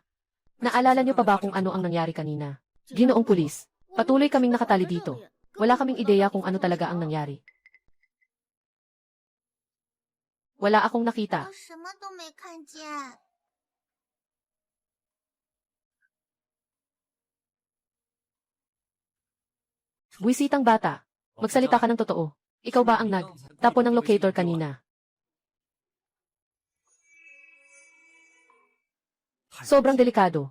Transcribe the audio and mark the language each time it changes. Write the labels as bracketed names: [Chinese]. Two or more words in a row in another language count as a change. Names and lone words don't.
[Filipino] Naalala niyo pa ba kung ano ang nangyari kanina? Ginoong pulis, patuloy kaming nakatali dito. Wala kaming ideya kung ano talaga ang nangyari. Wala akong nakita. [Chinese] 我什么都没看见。 [Filipino] Buwisitang bata, magsalita ka ng totoo. Ikaw ba ang nag-tapo ng locator kanina? Sobrang delikado.